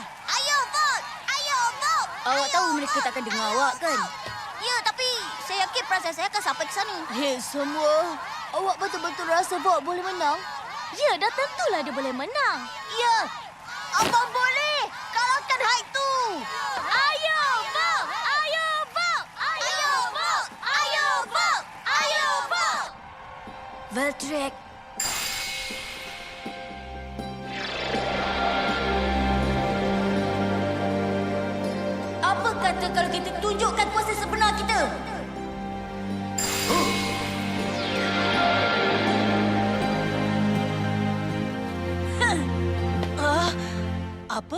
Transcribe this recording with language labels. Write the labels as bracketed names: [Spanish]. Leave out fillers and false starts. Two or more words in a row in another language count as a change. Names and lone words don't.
[Malay] Ayo, Bob! Ayo, Bob! Awak tahu mereka takkan dengar awak, kan? Ya, tapi saya yakin perasaan saya akan sampai ke sana. Hei, semua. Awak betul-betul rasa Bob boleh menang? Ya, dah tentulah dia boleh menang. Ya, abang boleh. Kalahkan Hyde tu. Ayo, Bob! Ayo, Bob! Ayo, Bob! Ayo, Bob! Ayo, Bob! Voltriac. Apa kata kalau kita tunjukkan kuasa sebenar kita? Apa?